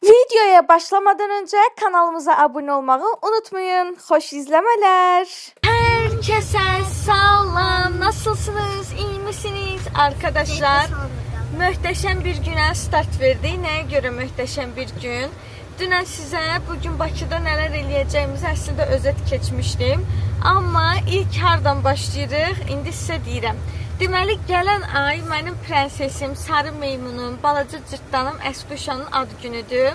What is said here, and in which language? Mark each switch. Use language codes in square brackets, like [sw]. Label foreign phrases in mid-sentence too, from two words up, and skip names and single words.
[tr] Videoya başlamadan önce kanalımıza abone olmayı unutmayın. Hoş izlemeler. Herkese selam. Nasılsınız? İyi misiniz arkadaşlar? [az] Möhtəşəm bir günə start verdik. Nəyə görə möhtəşəm bir gün? Dünən sizə bugün Bakıda nələr eləyəcəyimizi əslində özet keçmişdim. Amma ilk hardan başlayırıq? İndi sizə deyirəm. Deməli, gələn ay mənim prensesim, sarı meymunum, balaca cırtdanım Əskuşanın ad günüdür.